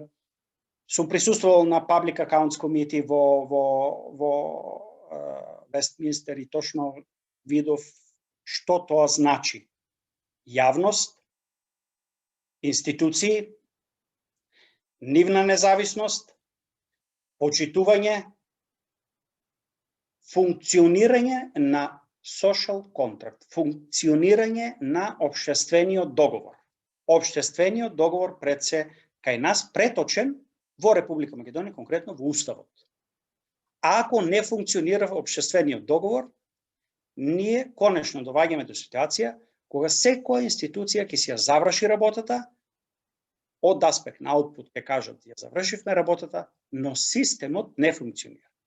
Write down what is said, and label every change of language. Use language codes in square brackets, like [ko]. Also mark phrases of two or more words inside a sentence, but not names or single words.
[mk] Сум присуствувал на Public Accounts Committee во Вестминстер и точно видов што тоа значи. Јавност, институции, нивна независност, почитување, функционирање на [en] social contract, [mk] функционирање на општествениот договор. Општествениот договор пред се кај нас преточен во Република Македонија, конкретно во Уставот. Ако не функционира општествениот договор, ние конечно доваѓаме до ситуација кога секоја институција ќе си ја заврши работата, од аспект на аутпут ќе кажат ја завршивме работата, но системот не функционира.